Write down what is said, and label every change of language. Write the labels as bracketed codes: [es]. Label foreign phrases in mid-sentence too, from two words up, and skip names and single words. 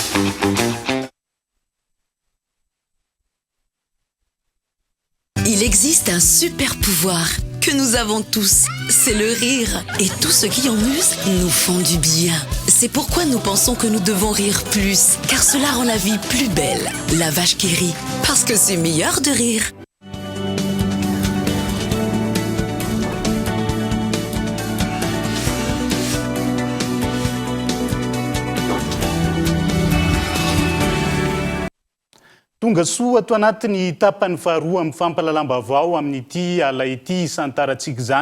[fr] Il existe un super pouvoir que nous avons tous, c'est le rire. Et tous ceux qui en usent nous font du bien. C'est pourquoi nous pensons que nous devons rire plus, car cela rend la vie plus belle. La vache qui rit, parce que c'est meilleur de rire. [mg] Tonga soa ato anatin'ny tapany faharoa amin'ny fampalalam-baovao amin'ity ala ity isantarantsika izany